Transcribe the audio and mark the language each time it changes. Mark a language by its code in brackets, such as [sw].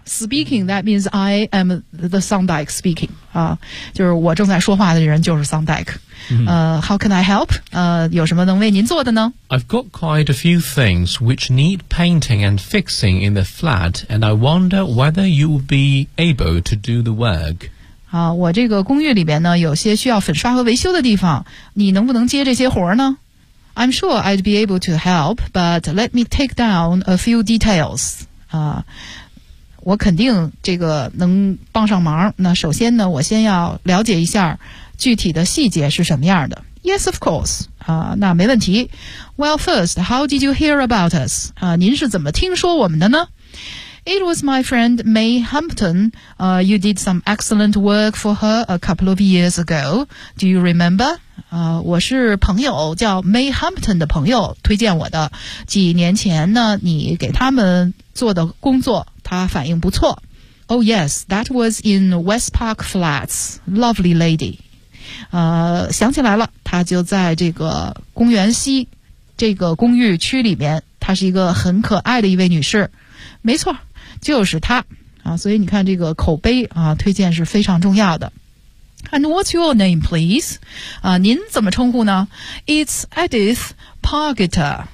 [en] Speaking, that means I am the Thorndike speaking. [zh] 啊，就是我正在说话的人就是 Thorndike。 [en] How can I help? [zh] 有什么能为您做的呢 [en] ？I've got quite a few things which need painting and fixing in the flat, and I wonder whether you will be able to do the work. [zh] 啊，我这个公寓里边呢，有些需要粉刷和维修的地方，你能不能接这些活呢？ [en] I'm sure I'd be able to help, but let me take down a few details. [zh] 我肯定这个能帮上忙。那首先呢，我先要了解一下具体的细节是什么样的。 [en] Yes, of course. [zh] 那没问题。 [en] Well, first, how did you hear about us? [zh] 您是怎么听说我们的呢？ [en] It was my friend May Hampton. You did some excellent work for her a couple of years ago. Do you remember? [zh] 我是朋友叫 May Hampton 的朋友推荐我的。几年前呢，你给他们做的工作，他反应不错。 [en] Oh yes, that was in West Park Flats. Lovely lady. [zh] 想起来了，他就在这个公园西这个公寓区里面，她是一个很可爱的一位女士。没错，就是他啊！所以你看，这个口碑啊，推荐是非常重要的。 [en] And what's your name, please? [zh] 啊，您怎么称呼呢 [en] ？It's Edith Pargeter.